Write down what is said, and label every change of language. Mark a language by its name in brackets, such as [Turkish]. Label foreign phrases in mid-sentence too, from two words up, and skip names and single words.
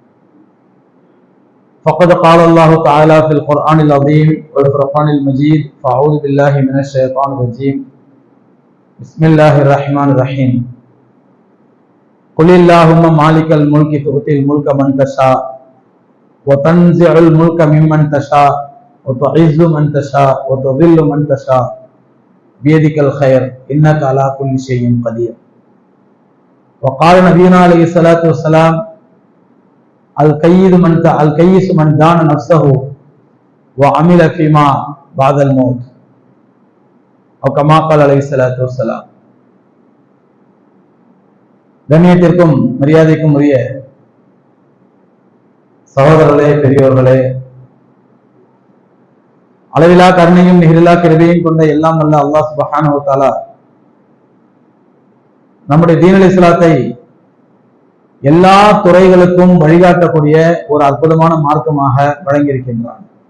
[Arabic] فقد قال الله تعالى في القرآن العظيم والفرقان المجيد فأعوذ بالله من الشيطان الرجيم بسم الله الرحمن الرحيم قل اللهم مالك الملك تؤتي الملك من تشاء وتنزع الملك ممن تشاء وتعز من تشاء وتذل من تشاء بيدك الخير إنك على كل شيء قدير. وقال نبينا عليه الصلاة والسلام الكيس من دان نفسه وعمل فيما بعد الموت أو كما قال عليه الصلاة والسلام. [Tamil] கண்ணியத்திற்கும் மரியாதைக்கும் உரிய சகோதரர்களே, பெரியோர்களே, அளவிலா கருணையும் நிகரிலா கிருபையும் கொண்ட எல்லாம் வல்ல அல்லாஹ் [Arabic] سبحانه وتعالى [Tamil] நம்முடைய [Arabic] دين الإسلام [Tamil] எல்லா துறைகளுக்கும் வழிகாட்டக்கூடிய ஒரு அற்புதமான மார்க்கமாக வழங்கியிருக்கின்றான்.